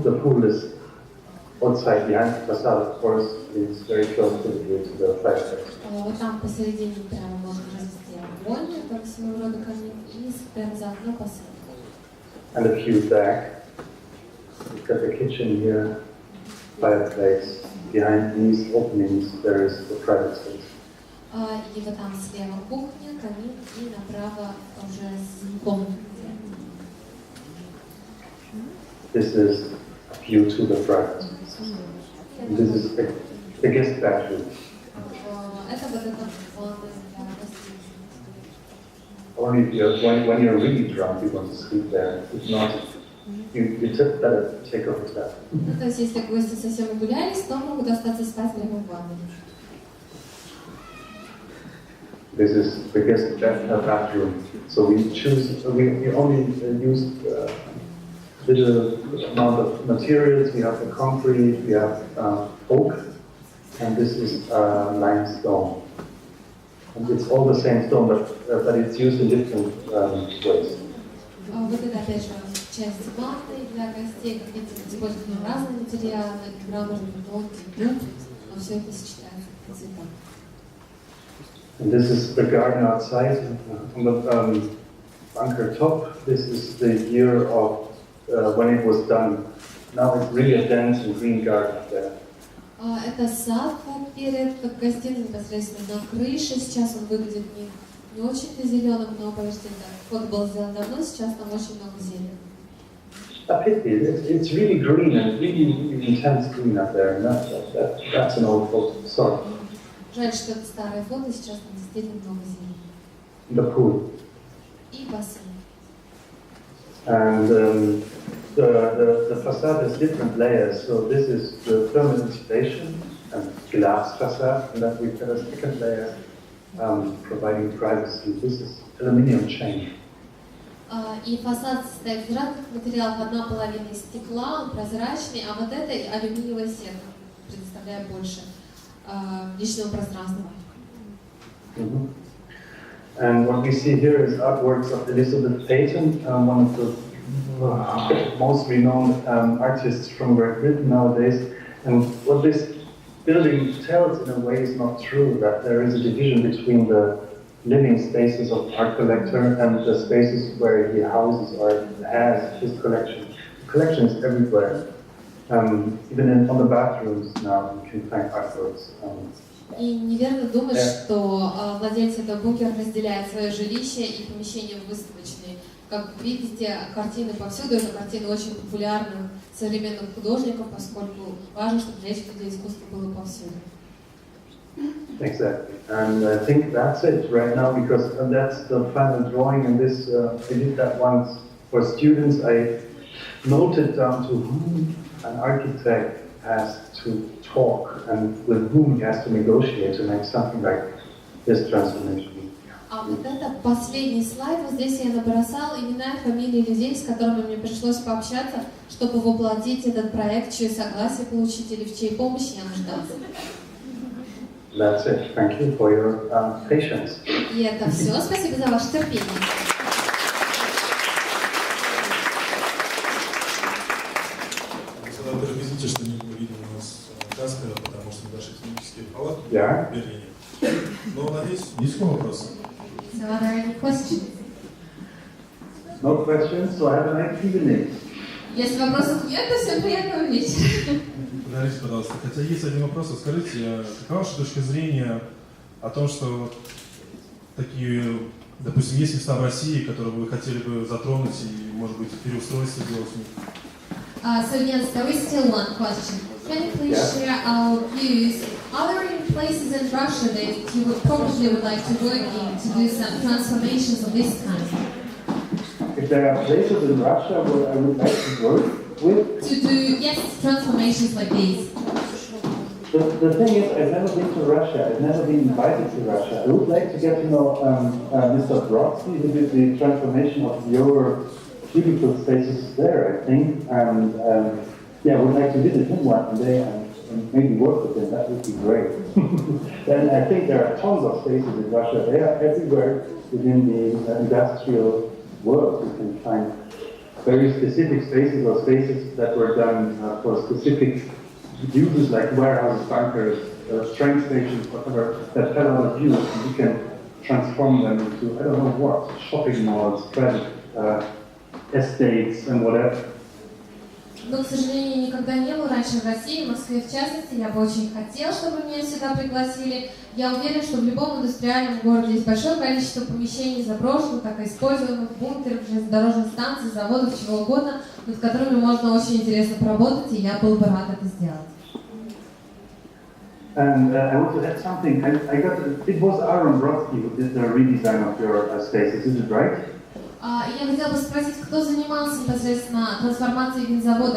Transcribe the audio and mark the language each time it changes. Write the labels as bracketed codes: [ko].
[en] The pool is outside behind the facade, of course. It's very close to the fireplace. [ru] Вот там посередине прямо можно развести огонь, это своего рода камин, и прямо за окно посадка. [en] And a view back. You've got the kitchen here, fireplace. Behind these openings, there is the private space. [ru] И вот там слева кухня, камин, и направо уже комната. [en] This is a view to the private space. And this is the guest bathroom. [ru] Это вот эта ванная для гостей. [en] Only if when you're really drunk, you want to sleep there. If not, you just better take off the bath. [ru] То есть, если гости совсем угулялись, то могут остаться спать прямо в ванной. [en] This is the guest bathroom. So we only use little amount of materials. We have the concrete, we have oak, and this is limestone. And it's all the same stone, but it's used in different ways. [ru] Вот это опять же часть ванны для гостей, как видите, используют разные материалы, мраморный бетон, дуб, но все это сочетается в цветах. [en] And this is the garden outside. On the bunker top, this is the year of when it was done. Now it's really a dense and green garden up there. [ru] Это сад перед гостиной непосредственно на крыше. Сейчас он выглядит не очень-то зеленым, но поверьте, фото было сделано давно, сейчас там очень много зелени. [en] Up here, it's really green and really intense green up there. And that's an old photo. Sorry. [ru] Жаль, что это старое фото, сейчас там действительно много зелени. [en] The pool. [ru] И бассейн. [en] And the facade has different layers. So this is the thermal insulation and glass facade, and then we've got a second layer providing privacy. This is aluminum chain. [ru] И фасад состоит из разных материалов. Одна половина из стекла, он прозрачный, а вот это алюминиевая сетка, предоставляет больше личного пространства. Mm-hmm. [en] And what we see here is artworks of Elizabeth Peyton, one of the most renowned artists from Great Britain nowadays. And what this building tells in a way is not true, that there is a division between the living spaces of the art collector and the spaces where he houses or has his collection. The collection is everywhere. Even on the bathrooms now you can find artworks. [ru] И неверно думать, что владелец этого бункера разделяет свое жилище и помещения выставочные. Как видите, картины повсюду, это картины очень популярных современных художников, поскольку важно, чтобы речь для искусства было повсюду. [en] Exactly, and I think that's it right now, because that's the final drawing, and this, I did that once for students. I noted down to whom an architect has to talk and with whom he has to negotiate to make something like this transformation. [ru] А вот это последний слайд, вот здесь я набросал имена и фамилии людей, с которыми мне пришлось пообщаться, чтобы воплотить этот проект, чье согласие получить или в чьей помощи я нуждался. [en] That's it. Thank you for your patience. [ru] И это все. Спасибо за ваше терпение. Вы же видите, что не видно у нас Каспера, потому что наши технические палаты в Берлине. Но, надеюсь, есть вопросы? [en] So are there any questions? No questions, so have a nice evening. [ru] Если вопросов нет, то всем приятного вечера. Подождите, пожалуйста. Хотя есть один вопрос. Скажите, какова ваша точка зрения о том, что такие, допустим, есть места в России, которые вы хотели бы затронуть и, может быть, переустройство сделать в них? [en] So Jens, there is still one question. Can you please share our views? Are there any places in Russia that you would probably like to work in to do some transformations of this kind? If there are places in Russia where I would like to work with? To do, yes, transformations like these. The thing is, I've never been to Russia. I've never been invited to Russia. I would like to get to know Mr. Brodsky, who did the transformation of your cubicle spaces there, I think. And yeah, I would like to visit him one day and maybe work with him. That would be great. And I think there are tons of spaces in Russia. They are everywhere within the industrial world. You can find very specific spaces or spaces that were done for specific uses, like warehouses, bunkers, train stations, whatever, that fell out of use, and you can transform them into, I don't know what, shopping malls, private estates, and whatever. [ru] Но, к сожалению, никогда не был раньше в России, в Москве в частности. Я бы очень хотела, чтобы меня сюда пригласили. Я уверена, что в любом индустриальном городе есть большое количество помещений заброшенных, так и используемых, бункеров, железнодорожных станций, заводов, чего угодно, над которыми можно очень интересно поработать, и я был бы рад это сделать. [en] And I want to add something. It was Aaron Brodsky who did the redesign of your spaces, is it right? [ru] Я хотела бы спросить, кто занимался непосредственно трансформацией винзавода?